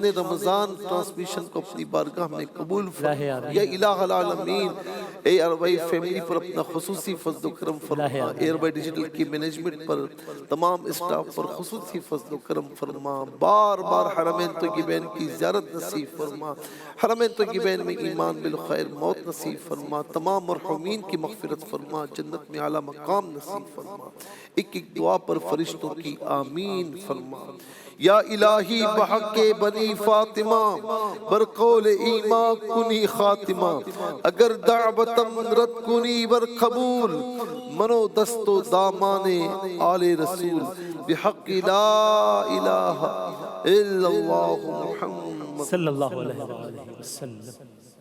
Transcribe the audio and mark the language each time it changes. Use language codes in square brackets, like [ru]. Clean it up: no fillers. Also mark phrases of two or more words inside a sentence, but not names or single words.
[ur] رمضان ٹرانسمیشن کو اپنی بارگاہ میں قبول فرما، یا الہ العالمین اے اروائی فیملی پر اپنا خصوصی فضل و کرم فرما، اے اروائی ڈیجیٹل کی مینجمنٹ پر تمام اسٹاف پر خصوصی فضل و کرم فرما، بار بار حرمین طیبین کی زیارت نصیب فرما، حرمین طیبین میں ایمان بالخیر موت نصیب فرما، تمام مرحومین کی مغفرت فرما، جنت میں اعلیٰ مقام نصیب فرما، ایک ایک دعا پر فرشتوں کی آمین فرما۔ [fa] یا الہی بحق بنی فاطمہ برقول ایمان کنی خاتمہ، اگر دعوتم رد کنی ور قبول، منو دست و دامان آل رسول، بحق [ar] لا الہ الا اللہ محمد صلی اللہ علیہ وسلم۔